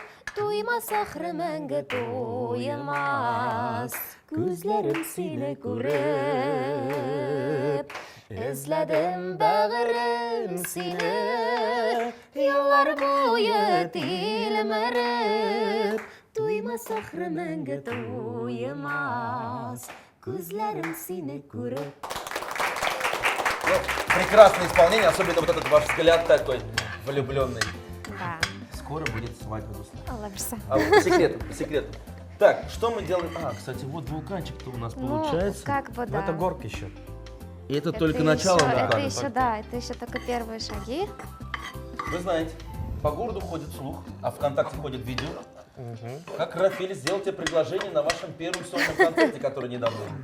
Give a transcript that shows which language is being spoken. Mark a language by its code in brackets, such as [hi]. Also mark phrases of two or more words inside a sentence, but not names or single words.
[tt] Туймас ахры мәңге туймас, күзләрем сине күреп. Эзләдем бәгырем сине, еллар буе тилмереп. Туймас ахры мәңге туймас, күзләрем сине күреп. [ru] Ну, прекрасное исполнение, особенно вот этот ваш взгляд такой влюбленный. Да, Скоро будет свадьба, Руслан. [tt] Алла берсе. [ru] А вот по секрету, по секрету. Так, что мы делаем? А, кстати, вот вулканчик-то у нас Ну, получается. как бы Но да. это горка еще. И это Это только начало еще- вулкана. Это еще, да, это еще только первые шаги. Вы знаете, по городу ходит слух, а ВКонтакте ходит видео, как Рафиль сделал тебе предложение на вашем первом сольном концерте, который недавно был.